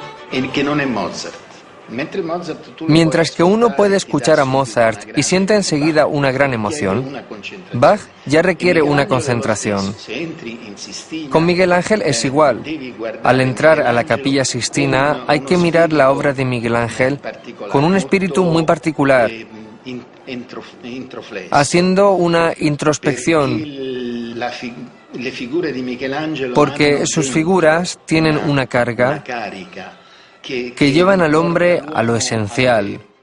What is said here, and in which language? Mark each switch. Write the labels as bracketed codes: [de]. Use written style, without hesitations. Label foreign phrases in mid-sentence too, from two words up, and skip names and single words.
[it] que non è Mozart. [es] Mientras que uno puede escuchar a Mozart y siente enseguida una gran emoción, Bach ya requiere una concentración. Con Miguel Ángel es igual. Al entrar a la Capilla Sixtina hay que mirar la obra de Miguel Ángel con un espíritu muy particular, haciendo una introspección, porque sus figuras tienen una carga que llevan al hombre a lo esencial.